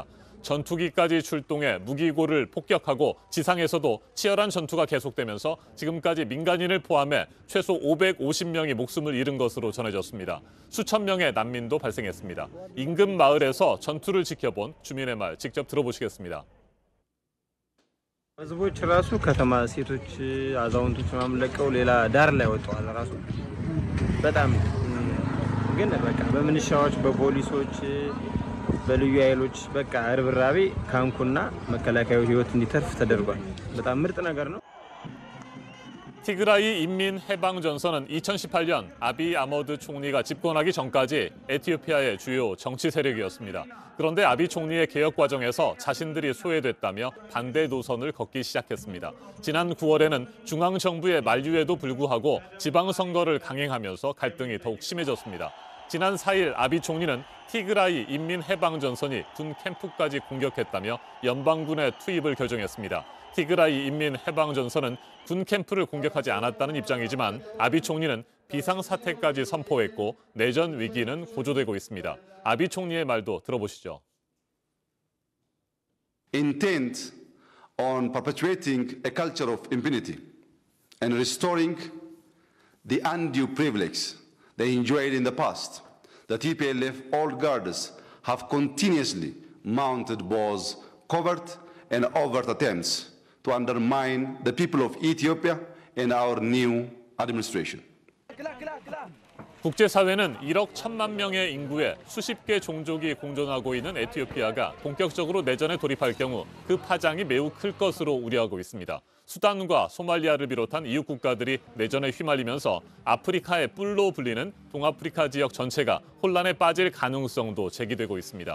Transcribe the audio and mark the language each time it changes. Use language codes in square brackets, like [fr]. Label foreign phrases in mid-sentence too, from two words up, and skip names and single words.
[ko] 전투기까지 출동해 무기고를 폭격하고 지상에서도 치열한 전투가 계속되면서 지금까지 민간인을 포함해 최소 550명이 목숨을 잃은 것으로 전해졌습니다. 수천 명의 난민도 발생했습니다. 인근 마을에서 전투를 지켜본 주민의 말 직접 들어보시겠습니다. [am] ህዝቦች ራሱ ከተማ ሴቶች አዛውንቶች ምናምን ለቀው ሌላ ዳር ላይ ወጥተዋል። ራሱ በጣም ግን በቃ በምንሻዎች በፖሊሶች በልዩ ኃይሎች በቃ ርብራቤ ካንኩና መከላከያው ህይወት እንዲተርፍ ተደርጓል። በጣም ምርጥ ነገር ነው። [ko] 티그라이 인민해방전선은 2018년 아비 아머드 총리가 집권하기 전까지 에티오피아의 주요 정치 세력이었습니다. 그런데 아비 총리의 개혁 과정에서 자신들이 소외됐다며 반대 노선을 걷기 시작했습니다. 지난 9월에는 중앙정부의 만류에도 불구하고 지방선거를 강행하면서 갈등이 더욱 심해졌습니다. 지난 4일 아비 총리는 티그라이 인민해방전선이 군 캠프까지 공격했다며 연방군의 투입을 결정했습니다. 티그라이 인민해방전선은 군 캠프를 공격하지 않았다는 입장이지만 아비 총리는 비상사태까지 선포했고 내전 위기는 고조되고 있습니다. 아비 총리의 말도 들어보시죠. [en] Intent on perpetuating a culture of impunity and restoring the undue privilege they enjoyed in the past. The TPLF old guards have continuously mounted both covert and overt attempts to undermine the people of Ethiopia and our new administration. [ko] 국제사회는 1억 1천만 명의 인구에 수십 개 종족이 공존하고 있는 에티오피아가 본격적으로 내전에 돌입할 경우 그 파장이 매우 클 것으로 우려하고 있습니다. 수단과 소말리아를 비롯한 이웃 국가들이 내전에 휘말리면서 아프리카의 뿔로 불리는 동아프리카 지역 전체가 혼란에 빠질 가능성도 제기되고 있습니다.